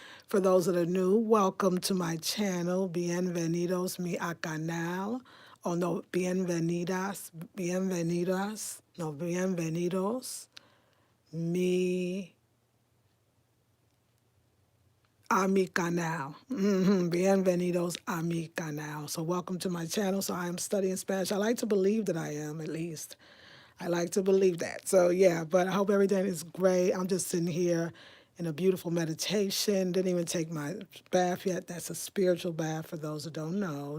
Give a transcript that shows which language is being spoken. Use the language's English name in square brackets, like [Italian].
[English] For those that are new, welcome to my channel. [Spanish] Bienvenidos mi a canal. Oh no, bienvenidas, bienvenidas, no, bienvenidos mi a mi canal. Bienvenidos a mi canal. [English] So welcome to my channel. So I am studying Spanish. I like to believe that I am, at least. I like to believe that. So yeah, but I hope everything is great. I'm just sitting here in a beautiful meditation. Didn't even take my bath yet. That's a spiritual bath for those who don't know.